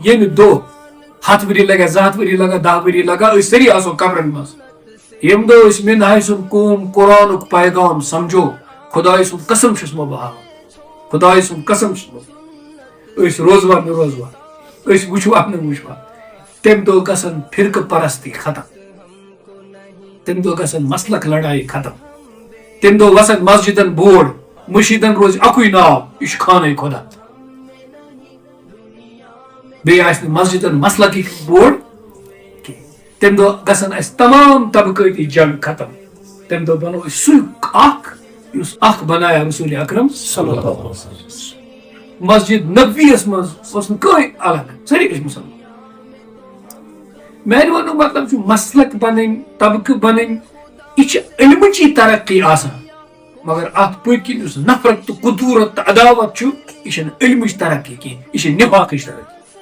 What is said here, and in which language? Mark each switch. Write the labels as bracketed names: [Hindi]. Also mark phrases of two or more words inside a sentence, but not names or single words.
[Kashmiri] ییٚمہِ دۄہ 100 ؤری لگا 2 ؤری لگا 10 ؤری لگا أسۍ سٲری آسو قبرن منٛز ییٚمہِ دۄہ أسۍ مِنہاے سُنٛد قوم قرآنُک پیغام سمجھو خۄداے سُنٛد قسم چھُس بہٕ ہاوان خۄداے سُنٛد قسم چھُس بہٕ أسۍ روزوا نہٕ روزوا أسۍ وٕچھوا نہٕ وٕچھوا تمہِ دۄہ گژھن فرقہٕ پرستی ختم تمہِ دۄہ گژھن مسلک لڑایہِ ختم تمہِ دۄہ وسن مسجدن بورڈ مشیٖدن روزِ اکُے ناو یہِ چھُ خانے خۄدا بیٚیہِ آسہِ نہٕ مسجدن مسلکی بورڈ کینٛہہ تمہِ دۄہ گژھن اسہِ تمام طبقٲتی جنگ ختم تمہِ دۄہ بنو أسۍ سُے اکھ یُس اکھ بنایا رسول اکرم [Arabic] صلی اللہ علیہ وسلم [Kashmiri] مسجد نبوی یس منٛز اوس نہٕ کٕہٕنۍ الگ سٲری ٲسۍ مُسلمان میانہِ وننُک مطلب چھُ مسلک بنٕنۍ طبقہٕ بنٕنۍ یہِ چھِ علمٕچی ترقی آسان مگر اتھ پٔتۍ کِنۍ یُس نفرت تہٕ قدوٗرت تہٕ عداوت چھُ یہِ چھنہٕ علمٕچ ترقی کینٛہہ یہِ چھِ نفاقٕچ ترقی